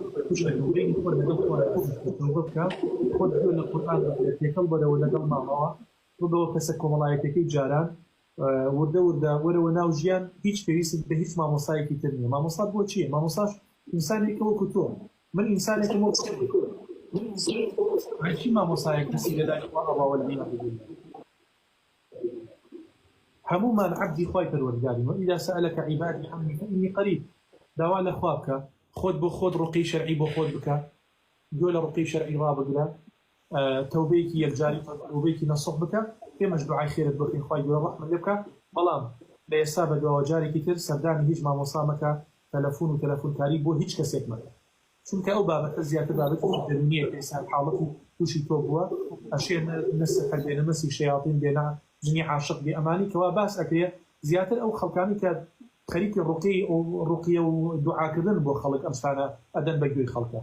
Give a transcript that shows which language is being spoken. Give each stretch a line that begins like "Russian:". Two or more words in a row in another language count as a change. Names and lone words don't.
Central Kurdish: بکە خۆت لە قورئان تێکەڵ بەرەوە لەگەڵ ماڵەوە ڕبەوە کەسە کۆمەڵایەتەکەی جاران وەرەوە ناو ژیان هیچ پێویست بە هیچ مامۆسایەکی تر نییە. مامۆسات بۆ چییە؟ مامۆساش ئینسانێکە وەکو تۆ، من ئینسانێکم وەکو چی مامۆسایەک کەسی لەلای خوا ئەڵاوە لە هەمومان عەبدی خوای پەروەردگارین.
Arabic: وإذا سألك عبادي عني فإني قريب.
Central Kurdish: داوا لە خوا بکە، خۆت بۆ خۆت ڕوقی شەرعی بۆ خۆت بکە، گوێ لە ڕوقی شەرعی ڕابگرە، تەوبەیەکی یەکجاری تەوبەیەکی نەسوح بکە، پێمەش دوعای خێرت بکەین خوای گەورە ڕەحمەت لێ بکە. بەڵام لە ئێستا بە دواوە جارێکی تر سەردانی هیچ مامۆسا مەکە، تەلەفۆن و تەلەفۆنکاری بۆ هیچ کەسێک مەکە، چونکە ئەو بابەتە زیاتر بابەتی دەرونیە کە ئێستا حاڵەتی تووشی تۆ بووە، ئەشێنە نەسەحەر بێنە مەسی شەیاطین بێنە جنی عاشق بێ ئەمانی کەوا باس ئەکرێ زیاتر ئەو خەڵکانی کە خەریکی ڕوقیە و دوعاکردن بۆ خەڵک ئەم شتانە ئەدەن بە گوێی خەڵکە.